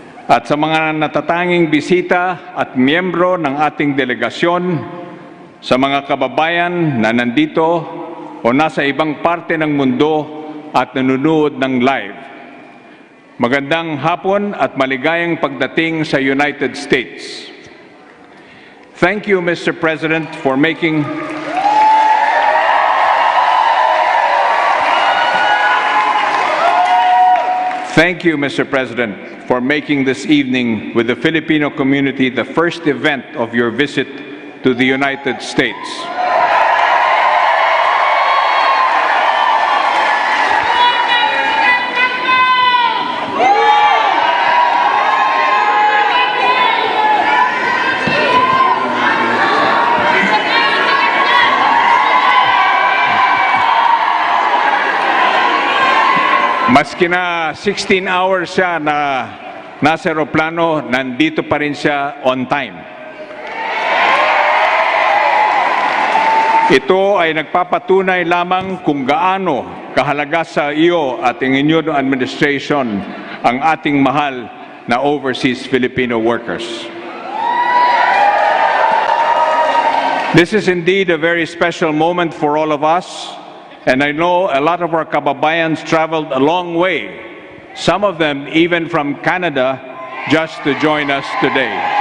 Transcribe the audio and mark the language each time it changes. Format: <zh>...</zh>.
<tl>At sa mga natatanging bisita at miyembro ng ating delegasyon, sa mga kababayan na nandito o nasa ibang parte ng mundo at nanonood ng live, magandang hapon at maligayang pagdating sa United States.</tl> <en>Thank you, Mr. President, for making Thank you, Mr. President, for making this evening with the Filipino community the first event of your visit to the United States.</en> <tl>Maski na 16 hours siya na nasa aeroplano, nandito pa rin siya</tl> <en>on time.</en> <tl>Ito ay nagpapatunay lamang kung gaano kahalaga sa iyo at ang inyong administration ang ating mahal na overseas Filipino workers.</tl> <en>This is indeed a very special moment for all of us. And I know a lot of our kababayans traveled a long way, some of them even from Canada, just to join us today.</en>